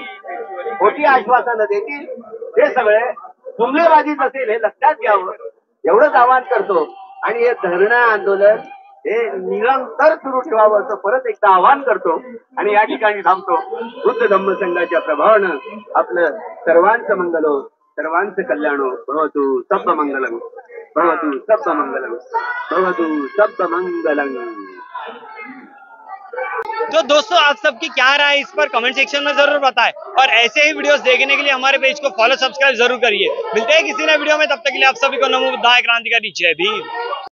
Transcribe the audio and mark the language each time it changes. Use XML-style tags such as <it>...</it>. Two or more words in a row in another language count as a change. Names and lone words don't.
<mr>खोटी आश्वासनं देतील हे सगळे जुमलेबाजीच असेल हे लक्षात घ्यावं एवढंच आवाहन करतो. आणि हे धरणं आंदोलन हे निरंतर सुरू ठेवावं असं परत एकदा आवाहन करतो. आणि या ठिकाणी थांबतो. बुद्ध धम्म संघाच्या प्रभावानं आपलं सर्वांचं मंगलो सर्वांचं कल्याणो</mr> <pi>भवतु सब मंगलम भवतु सब मंगलम भवतु सब मंगलम.</pi> <hi>तो दोस्तों आप सबकी क्या राय है इस पर कमेंट सेक्शन में जरूर बताएं और ऐसे ही वीडियोस देखने के लिए हमारे पेज को फॉलो सब्सक्राइब जरूर करिए. मिलते हैं किसी नए वीडियो में. तब तक के लिए आप सभी को नमो बुद्धाय क्रांतिकारी जय भीम.</hi>